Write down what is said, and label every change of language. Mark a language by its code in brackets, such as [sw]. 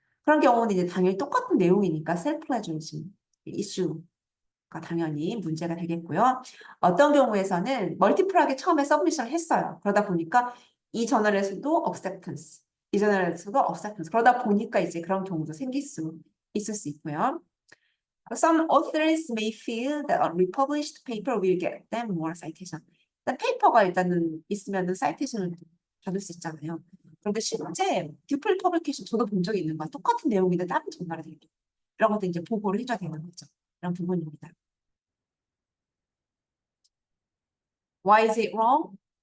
[ko] 그런 경우는 이제 당연히 똑같은 내용이니까 셀프 플래저리즘 이슈 당연히 문제가 되겠고요. 어떤 경우에서는 멀티플하게 처음에 서브미션을 했어요. 그러다 보니까 이 저널에서도 acceptance, 이 저널에서도 acceptance. 그러다 보니까 이제 그런 경우도 생길 수 있을 수 있고요. [en] Some authors may feel that a republished paper will get them more citation. [ko] 일단 페이퍼가 일단은 있으면은 사이테이션을 받을 수 있잖아요. 그런데 실제 듀플 퍼블리케이션 저도 본 적이 있는 거야. 똑같은 내용인데 다른 저널에 되게 이런 것도 이제 보고를 해줘야 되는 거죠. 이런 부분입니다. [en] Why is it wrong?